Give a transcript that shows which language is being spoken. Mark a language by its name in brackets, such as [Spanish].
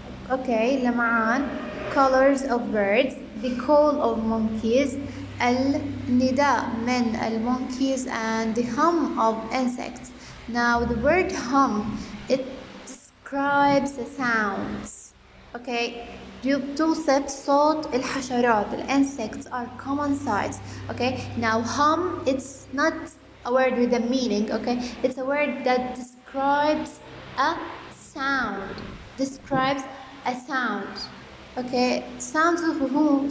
[English] Okay, لمعان. Colors of birds. The call of monkeys. [Arabic] النداء من [English] monkeys and the hum of insects. Now the word hum, it describes the sounds. [Arabic] Okay, بتوصف صوت الحشرات. [English] The insects are common sights. Okay, now hum, it's not a word with a meaning. Okay, it's a word that describes a sound. Describes a sound. Okay, sounds of whom?